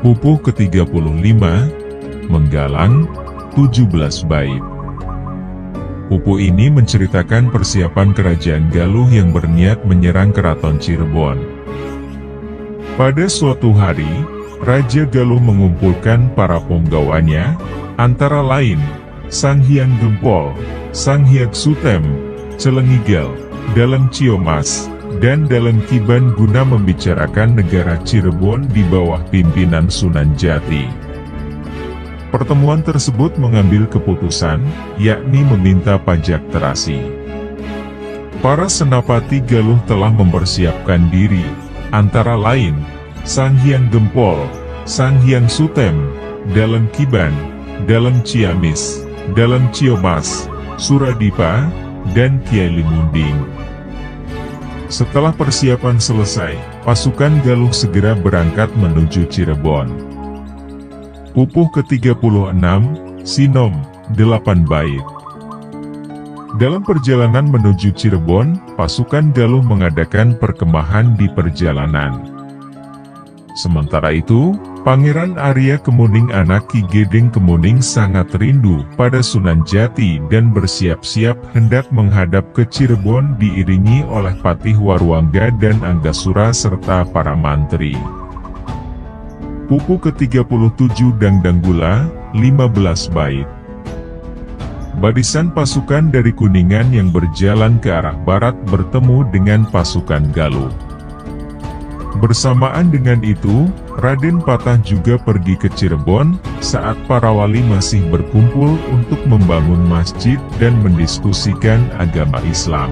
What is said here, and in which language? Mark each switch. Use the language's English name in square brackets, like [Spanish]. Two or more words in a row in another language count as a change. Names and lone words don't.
[Indonesian] Pupuh ke-35, Menggalang, 17 bait. Pupuh ini menceritakan persiapan kerajaan Galuh yang berniat menyerang keraton Cirebon. Pada suatu hari, Raja Galuh mengumpulkan para punggawannya, antara lain, Sang Hyang Gempol, Sang Hyang Sutem, Celengigel, Dalem Ciomas, dan Dalem Kiban guna membicarakan negara Cirebon di bawah pimpinan Sunan Jati. Pertemuan tersebut mengambil keputusan, yakni meminta pajak terasi. Para senapati Galuh telah mempersiapkan diri, antara lain, Sang Hyang Gempol, Sang Hyang Sutem, Dalem Kiban, Dalem Ciamis, Dalem Ciomas, Suradipa, dan Kiai Limunding. Setelah persiapan selesai, pasukan Galuh segera berangkat menuju Cirebon. Pupuh ke-36, Sinom, 8 bait. Dalam perjalanan menuju Cirebon, pasukan Galuh mengadakan perkemahan di perjalanan. Sementara itu, Pangeran Arya Kemuning anak Ki Gedeng Kemuning sangat rindu pada Sunan Jati dan bersiap-siap hendak menghadap ke Cirebon diiringi oleh Patih Warwangga dan Anggasura serta para mantri. Pupuh ke-37 Dangdanggula, 15 bait. Barisan pasukan dari Kuningan yang berjalan ke arah barat bertemu dengan pasukan Galuh. Bersamaan dengan itu, Raden Patah juga pergi ke Cirebon, saat para wali masih berkumpul untuk membangun masjid dan mendiskusikan agama Islam.